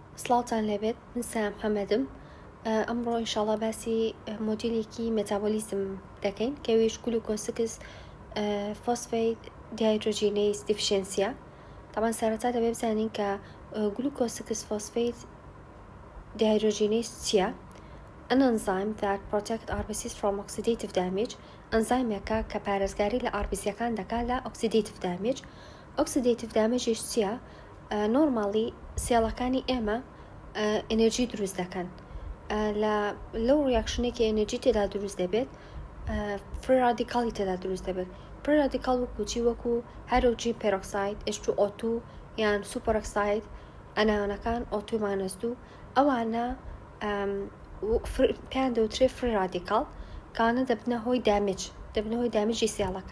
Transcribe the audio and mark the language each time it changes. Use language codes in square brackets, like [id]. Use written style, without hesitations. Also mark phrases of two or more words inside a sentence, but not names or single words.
[ckb] سڵاوتان لێبێت من سام حەمەدم ئەمڕۆ ئینشاڵڵا باسی مۆدیلێکی مێتابۆلیزم دەکەین کەویش [en] glucose phosphate dehydrogenase [ckb] دیفشنسیە. طبعا سەرەتا دەبێ بزانین کە [en] glucose phosphate dehydrogenase [ckb] چییە؟ [en] An enzyme that protect RBCs from oxidative damage. [ckb] ئەنزایمێکە کە پارێزگاری لە RBCەکان دەکات لە [en] oxidative damage. Oxidative damage چییە؟ [ckb] نۆرمالی سێڵەکانی ئێمە ئەنێرژی دروست دەکەن. لەو ڕیاکشنێکی ئەنێرژی تێدا دروست دەبێت [en] free radical [ckb] تێدا دروست دەبێت. [en] free radical [ckb] وەکو چی؟ وەکو [en] hydrogen peroxide [ckb] H2O2 یان سوپەرۆکساید ئەنایۆنەکان O2 - 2 ئەوانە پێیان دەوترێت [en] free radical [ckb] کانە دەبنە هۆی دامێجی سێڵەکە.